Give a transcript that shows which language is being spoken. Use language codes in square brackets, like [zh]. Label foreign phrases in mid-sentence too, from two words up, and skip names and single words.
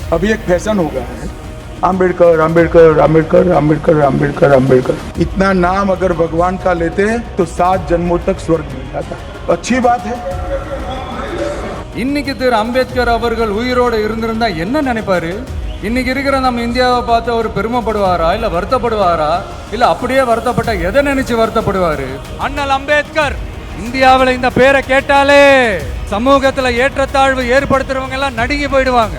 [hi] अभी एक फैशन हो गया है, आम्बेडकर आम्बेडकर आम्बेडकर आम्बेडकर आम्बेडकर आम्बेडकर। इतना नाम अगर भगवान का लेते हैं तो 7 जन्मों तक स्वर्ग मिल जाता। अच्छी बात है। [ta] இன்னைக்கு திரு அம்பேத்கர் அவர்கள் உயிரோடு இருந்திருந்தா என்ன நினைப்பாரு? இன்னைக்கு இருக்கிற நம்ம இந்தியாவை பார்த்து அவர் பெருமைப்படுவாரா, இல்ல வருத்தப்படுவாரா, இல்ல அப்படியே வருத்தப்பட்ட எதை நினைச்சு வருத்தப்படுவாரு? அண்ணல் அம்பேத்கர் இந்தியாவில் இந்த பேரை கேட்டாலே சமூகத்துல ஏற்றத்தாழ்வு ஏற்படுத்துறவங்க எல்லாம் நடுங்கி போயிடுவாங்க.